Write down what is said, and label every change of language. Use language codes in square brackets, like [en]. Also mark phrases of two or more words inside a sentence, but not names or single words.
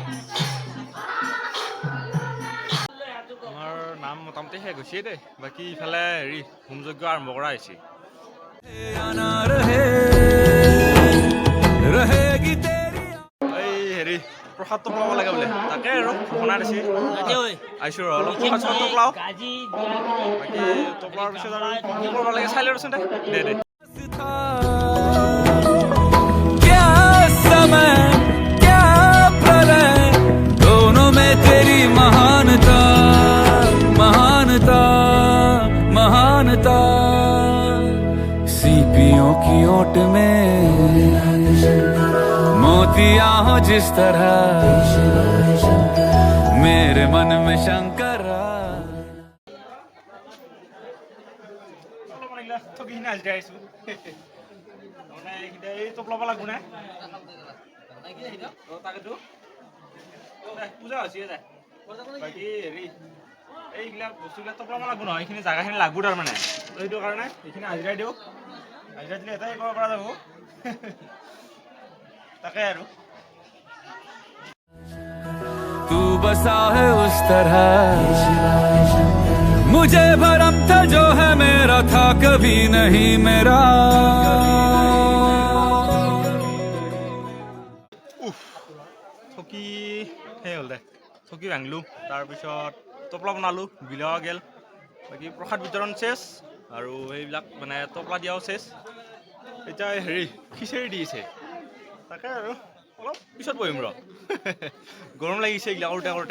[as] আমাৰ নাম মোটামুটি শেষ হৈছে দেই বাকী ইফালে হেৰি হোম যজ্ঞ আৰম্ভ কৰা হৈছে এই হেৰি প্ৰসাদটো পাব লাগে বোলে তাকে আৰু ঘোষণা দিছে আহিছোঁ আৰু অলপ প্ৰসাদ চসাদ টোপলাও বাকী টোপলাৰ পিছত আৰু কি কৰিব লাগে চাই লওঁচোন দে [hi] क्या समय क्या प्रलय दोनों में तेरी महानता महानता महानता सीपियों की ओट में मोतिया हो जिस तरह मेरे मन में शंकर [as] ঠগিখিনি আজি আহিছোঁ মানে এইকেইটা এই টোপলাব লাগিব নে তাকেতো পূজা হৈছে যায় বাকী হেৰি এইবিলাক বস্তুবিলাক টোপলাব লাগিব নহয় এইখিনি জেগাখিনি লাগব তাৰমানে সেইটো কাৰণে এইখিনি হাজিৰাই দিওঁ হাজিৰা দিলে এটাই কৰিব পৰা যাব তাকে আৰু [hi] तू बसा है उस तरह मुझे भरम था जो है मेरा था कभी नहीं मेरा [as] থকি সেই হ'ল দে থকি ভাঙিলোঁ তাৰপিছত টোপলা বনালোঁ বিলাও গেল বাকী প্ৰসাদ বিতৰণ চেছ আৰু সেইবিলাক মানে টোপলা দিয়াও চেছ এতিয়া হেৰি খিচিৰি দিছে তাকে আৰু অলপ পিছত বহিম ৰ গৰম লাগিছে এইগিলা কৰোঁতে কৰোঁতে